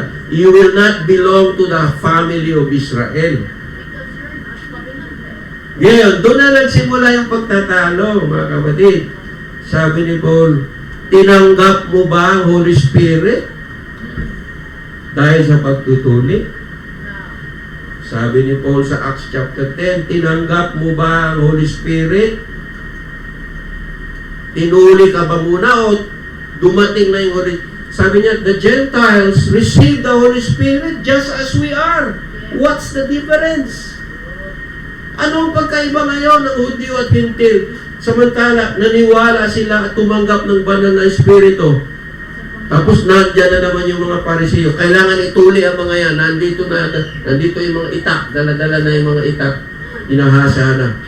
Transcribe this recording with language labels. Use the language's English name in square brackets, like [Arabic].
[English] You will not belong to the family of Israel. [Filipino] Ngayon, doon na nagsimula yung pagtatalo, mga kapatid. Sabi ni Paul, tinanggap mo ba ang Holy Spirit? Dahil sa pagtutuli? Sabi ni Paul sa Acts chapter 10, tinanggap mo ba ang Holy Spirit? Tinuli ka ba muna o dumating na yung Holy Spirit? Sabi niya, [English] the Gentiles receive the Holy Spirit just as we are. What's the difference? [Filipino] Anong pagkaiba ngayon ng Hudyo at Hintil? Samantala, naniwala sila at tumanggap ng banal na Espiritu. Tapos nandiyan na naman yung mga Pariseo. Kailangan ituli ang mga yan. Nandito yung mga itak. Dala-dala na yung mga itak. Inahasa na.